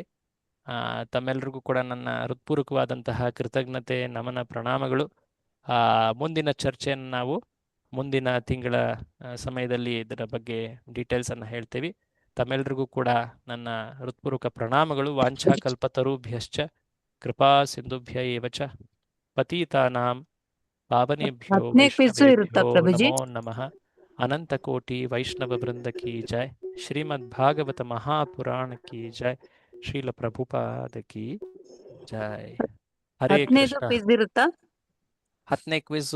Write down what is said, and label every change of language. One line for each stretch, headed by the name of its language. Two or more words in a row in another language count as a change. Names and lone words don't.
Kannada: ತಮ್ಮೆಲ್ಲರಿಗೂ ಕೂಡ ನನ್ನ ಹೃತ್ಪೂರ್ವಕವಾದಂತಹ ಕೃತಜ್ಞತೆ, ನಮನ, ಪ್ರಣಾಮಗಳು. ಮುಂದಿನ ಚರ್ಚೆಯನ್ನು ನಾವು ಮುಂದಿನ ತಿಂಗಳ ಸಮಯದಲ್ಲಿ ಇದರ ಬಗ್ಗೆ ಡೀಟೇಲ್ಸ್ ಅನ್ನು ಹೇಳ್ತೇವೆ. ತಮ್ಮೆಲ್ಲರಿಗೂ ಕೂಡ ನನ್ನ ಹೃತ್ಪೂರ್ವಕ ಪ್ರಣಾಮಗಳು.
Sanskrit: ವಾಂಛಾ ಕಲ್ಪತರುಭ್ಯಶ್ಚ ಕೃಪಾ ಸಿಂಧುಭ್ಯ ಏವ ಚ ಪತೀತಾನಾಂ ಪಾವನೇಭ್ಯೋ ವೈಷ್ಣವೇಭ್ಯೋ ನಮೋ ನಮಃ.
Kannada: ಅನಂತ ಕೋಟಿ ವೈಷ್ಣವ ವೃಂದ
Hindi: की जय.
Kannada: ಶ್ರೀಮದ್ ಭಾಗವತ ಮಹಾಪುರಾಣ
Hindi: की जय.
Kannada: ಶ್ರೀಲ ಪ್ರಭುಪಾದ
Hindi: की जय.
Kannada: ಹರೇ ಕೃಷ್ಣ. 10ನೇ ಕ್ವಿಝ್